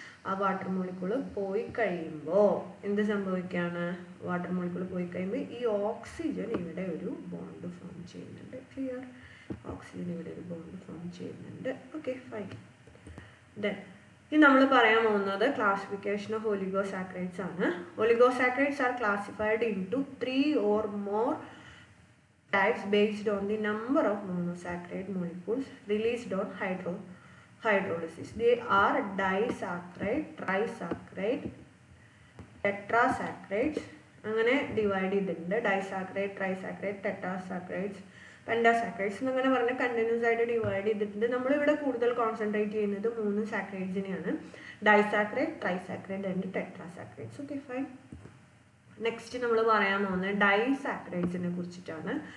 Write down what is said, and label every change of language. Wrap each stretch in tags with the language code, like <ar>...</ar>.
<ml>ആ water molecule പോയി കഴിയുമ്പോൾ എന്ത് സംഭവിക്കുകയാണ്? വാട്ടർ മോളിക്യൂൾ പോയി കഴിയുമ്പോൾ ഈ ഓക്സിജൻ ഇവിടെ ഒരു ബോണ്ട് ഫോം ചെയ്യുന്നുണ്ട്. ക്ലിയർ? ഓക്സിജൻ ഇവിടെ ഒരു ബോണ്ട് ഫോം ചെയ്യുന്നുണ്ട്. Okay, fine. ദെൻ ഇനി നമ്മൾ പറയാൻ പോകുന്നത് ക്ലാസിഫിക്കേഷൻ ഓഫ് ഒലിഗോസാക്കറൈഡ്സ് ആണ്.</ml> <en>Oligosaccharides are classified into 3 or more types based on the number of monosaccharide molecules released on hydrolysis. They are disaccharide, trisaccharide, tetrasaccharides.</en> <ml>അങ്ങനെ ഡിവൈഡ് ചെയ്തിട്ടുണ്ട്. ഡൈസാക്രൈഡ്, ട്രൈസാക്രൈഡ്, ടെട്രാസാക്രൈഡ്സ്, പെൻഡാസാക്രൈഡ്സ് എന്നങ്ങനെ പറഞ്ഞ് കണ്ടിന്യൂസ് ആയിട്ട് ഡിവൈഡ് ചെയ്തിട്ടുണ്ട്. നമ്മളിവിടെ കൂടുതൽ കോൺസെൻട്രേറ്റ് ചെയ്യുന്നത് 3 സാക്രൈഡ്സിനെയാണ്. Disaccharide, ട്രൈസാക്രൈഡ് and ടെട്രാസാക്രൈഡ്സ്. Okay, fine. Next നമ്മൾ പറയാൻ പോകുന്നത് ഡൈസാക്രൈഡ്സിനെ കുറിച്ചിട്ടാണ്.</ml>